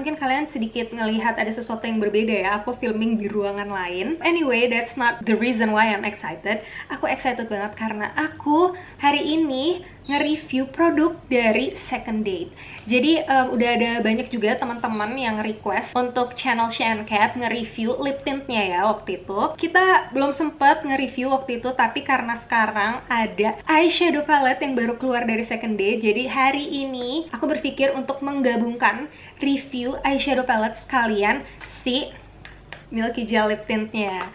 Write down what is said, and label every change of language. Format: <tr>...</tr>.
<id>Mungkin kalian sedikit ngelihat ada sesuatu yang berbeda ya. Aku filming di ruangan lain.</id> <en>Anyway, that's not the reason why I'm excited.</en> <id>Aku excited banget karena aku hari ini nge-review produk dari SECONDATE. Jadi udah ada banyak juga teman-teman yang request untuk channel SheAndCat nge-review lip tintnya ya waktu itu. Kita belum sempet nge-review waktu itu, tapi karena sekarang ada eyeshadow palette yang baru keluar dari SECONDATE, jadi hari ini aku berpikir untuk menggabungkan review eyeshadow palette sekalian si Milky Gel Lip Tintnya.</id>